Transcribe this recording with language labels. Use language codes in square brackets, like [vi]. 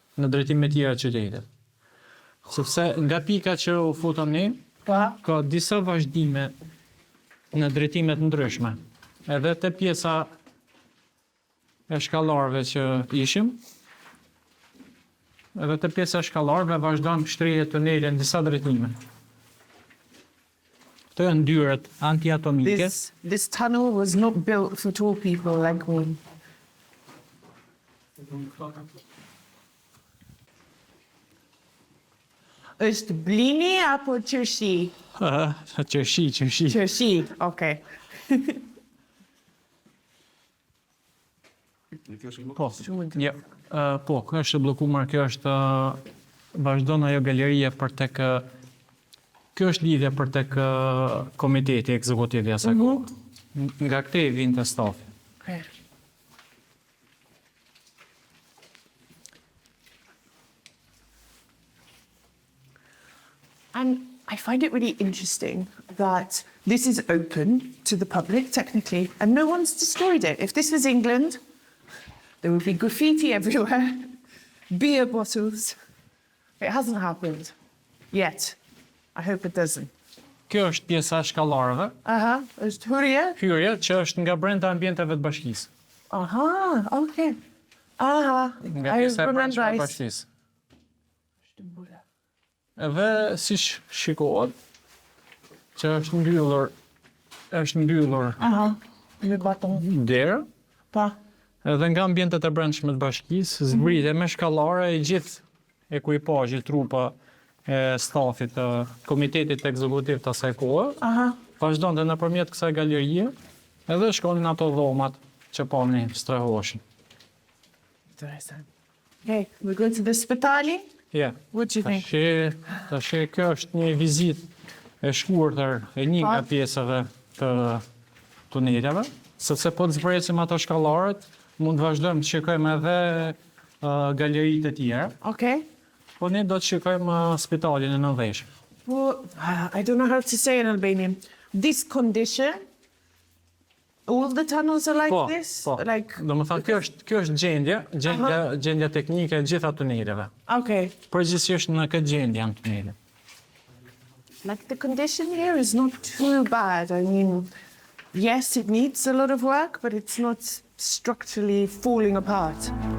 [sq] Në drejtime të tjera të qytetit. Sepse nga pika që u futëm ne, ka disa vazhdime në drejtime të ndryshme. Edhe te pjesa e shkallarëve që ishim, edhe te pjesa e shkallarëve vazhdon shtrije tunele në disa drejtime. Këto janë dyert antiatomike. [en] This tunnel was not built for tall people like me. [sq] Është blini apo qershi? Qershi. Qershi, okay. Po, jo, po, kjo është bllokuar, kjo është vazhdon ajo galeria për tek kjo është lidhje për tek komiteti ekzekutiv i asaj. Nga këtë vjen te stafi. [en] Okay. And I find it really interesting that this is open to the public, technically, and no one's destroyed it. If this was England, there would be graffiti everywhere, beer bottles. It hasn't happened yet. I hope it doesn't. [sq] Kjo është pjesa e shkallarëve. Është hyrje? Hyrje që është nga brenda ambienteve të bashkisë. [en] Okay. [sq] Nga pjesa e brendshme e bashkisë. Edhe si shikohet që është mbyllur Me baton. derë, Pa. edhe nga ambientet e brendshme të bashkisë zbrite me shkallare i gjithë ekuipazhi, trupa e stafit të komitetit ekzekutiv të asaj kohe, vazhdonte nëpërmjet kësaj galerie, edhe shkonin ato dhomat që pomni strehoshin. [en] Interesting. Okay, we're going to the spitali. Yeah. What do you think? [sq] Tash kjo është një vizitë e shkurtër e një nga pjesave të tuneleve, sepse po të zbrecim ato shkallarët, mund të vazhdojmë të shikojmë edhe galeritë e tjera. [en] Okay. [sq] Po ne do të shikojmë spitalin e Nëndheshit. [en] Well, I don't know how to say in Albanian. This condition, all the tunnels are like this? [sq] Po. [en] Like... [sq] Do më thënë, kjo është gjendja teknike e gjitha tuneleve. [en] Okay. [sq] Përgjithsisht në këtë gjendje janë tunelet. [en] Like the condition here is not too bad. I mean, yes, it needs a lot of work, but it's not structurally falling apart.